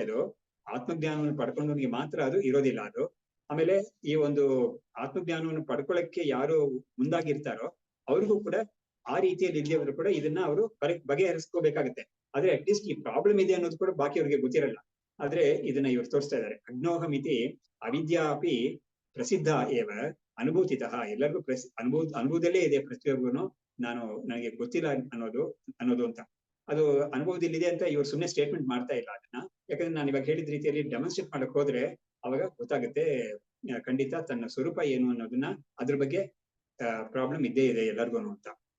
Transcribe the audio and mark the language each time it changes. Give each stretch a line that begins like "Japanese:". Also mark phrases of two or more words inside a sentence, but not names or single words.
Kannada: ಅದು ಆತ್ಮಜ್ಞಾನವನ್ನು ಪಡ್ಕೊಂಡವನಿಗೆ ಮಾತ್ರ ಅದು ಇರೋದಿಲ್ಲ ಅದು. ಆಮೇಲೆ ಈ ಒಂದು ಆತ್ಮಜ್ಞಾನವನ್ನು ಪಡ್ಕೊಳ್ಳಕ್ಕೆ ಯಾರು ಮುಂದಾಗಿರ್ತಾರೋ ಅವ್ರಿಗೂ ಕೂಡ ಆ ರೀತಿಯಲ್ಲಿ ಇಲ್ಲಿಯವರು ಕೂಡ ಇದನ್ನ ಅವರು ಬಗೆಹರಿಸ್ಕೋಬೇಕಾಗತ್ತೆ. ಆದ್ರೆ ಅಟ್ಲೀಸ್ಟ್ ಈ ಪ್ರಾಬ್ಲಮ್ ಇದೆ ಅನ್ನೋದು ಕೂಡ ಬಾಕಿ ಅವ್ರಿಗೆ ಗೊತ್ತಿರಲ್ಲ. ಆದ್ರೆ ಇದನ್ನ ಇವ್ರು ತೋರಿಸ್ತಾ ಇದ್ದಾರೆ.
Sanskrit: ಅಗ್ನೋಹಮಿತಿ ಅವಿದ್ಯಾ ಅಪಿ ಪ್ರಸಿದ್ಧ ಏವ ಅನುಭೂತಿತಃ.
Kannada: ಎಲ್ಲರಿಗೂ ಅನುಭವದಲ್ಲೇ ಇದೆ ಪ್ರತಿಯೊಬ್ಬನು, ನನಗೆ ಗೊತ್ತಿಲ್ಲ ಅನ್ನೋದು ಅಂತ. ಅದು ಅನುಭವದಲ್ಲಿದೆ ಅಂತ ಇವ್ರು ಸುಮ್ಮನೆ ಸ್ಟೇಟ್ಮೆಂಟ್ ಮಾಡ್ತಾ ಇಲ್ಲ ಅದನ್ನ. ಯಾಕಂದ್ರೆ ನಾನು ಇವಾಗ ಹೇಳಿದ ರೀತಿಯಲ್ಲಿ ಡೆಮಾನ್ಸ್ಟ್ರೇಟ್ ಮಾಡಕ್ ಹೋದ್ರೆ ಅವಾಗ ಗೊತ್ತಾಗುತ್ತೆ ಖಂಡಿತ ತನ್ನ ಸ್ವರೂಪ ಏನು ಅನ್ನೋದನ್ನ, ಅದ್ರ ಬಗ್ಗೆ ಪ್ರಾಬ್ಲಮ್ ಇದ್ದೇ ಇದೆ ಎಲ್ಲರಿಗೂ ಅಂತ.